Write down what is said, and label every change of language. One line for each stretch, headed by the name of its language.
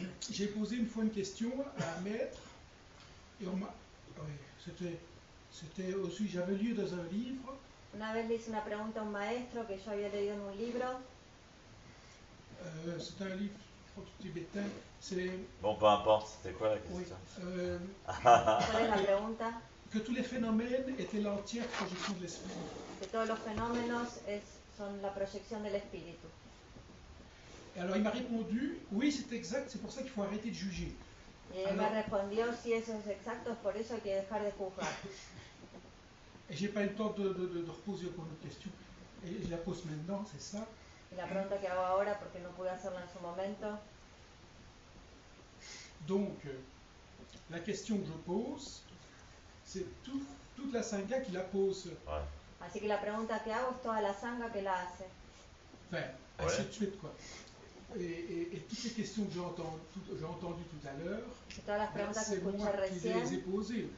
French: j'ai posé une fois une question à un maître, et on m'a... Oui, c'était aussi, j'avais lu dans un livre.
Spanish: Una vez le hice una pregunta a un maestro que yo había leído en un libro.
French: C'est un livre, je crois que tibétain. C'est... Bon, peu importe, c'était quoi la question?
Spanish: Oui. ¿Cuál es la pregunta?
French: Que tous les phénomènes étaient l'entière projection de l'esprit.
Spanish: Que todos los fenómenos son la proyección del espíritu.
French: Et alors il m'a répondu, oui c'est exact, c'est pour ça qu'il faut arrêter de juger.
Spanish: Y él me respondió, si eso es exacto, es por eso hay que dejar de juzgar.
French: Et j'ai pas eu le temps de reposer encore une autre question. Et je la pose maintenant, c'est ça.
Spanish: Y la pregunta que hago ahora, porque no pude hacerla en su momento.
French: Donc, la question que je pose, c'est toute la sangha qui la pose. Ouais.
Spanish: Así que la pregunta que hago es toda la sangha que la hace.
French: Enfin, ainsi de suite, quoi. Et toutes les questions que j'ai entendues tout à l'heure, c'est moi qui les ai posées.